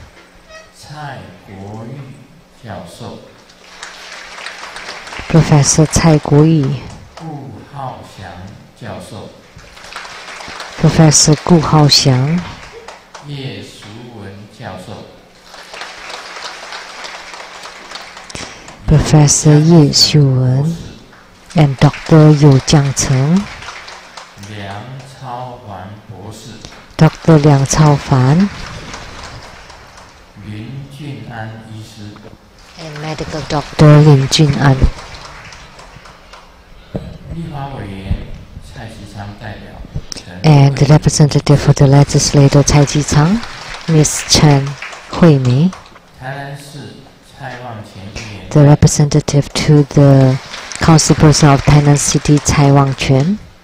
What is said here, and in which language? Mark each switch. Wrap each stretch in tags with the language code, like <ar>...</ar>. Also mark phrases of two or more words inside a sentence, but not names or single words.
<en>Professor Cai Guoyi, Professor Gu Haoxiang, Professor Ye Xiuwen, and Dr. Yu Jiangcheng, Dr. Liang Caofan, and Medical Doctor Lin Jun'an. And the representative for the legislator Cai Ji-chang, Ms. Chen Hui-mei. The representative to the councilperson of Tainan City, Cai Wang-quan.</en>